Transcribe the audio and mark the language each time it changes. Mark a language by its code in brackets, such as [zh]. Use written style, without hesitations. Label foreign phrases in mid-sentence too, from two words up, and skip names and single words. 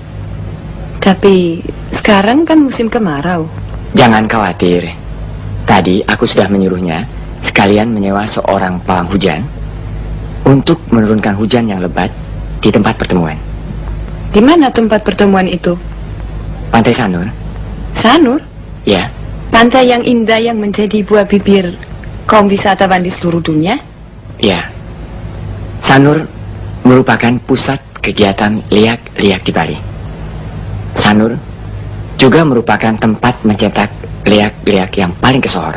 [id] Tapi sekarang kan musim kemarau. Jangan khawatir. Tadi aku sudah menyuruhnya sekalian menyewa seorang pawang hujan untuk menurunkan hujan yang lebat di tempat pertemuan. Di mana tempat pertemuan itu? Pantai Sanur. Sanur? Ya. Pantai yang indah yang menjadi buah bibir kaum wisatawan di seluruh dunia? Ya. Sanur merupakan pusat kegiatan liak-liak di Bali. Sanur juga merupakan tempat mencetak liak-liak yang paling kesohor.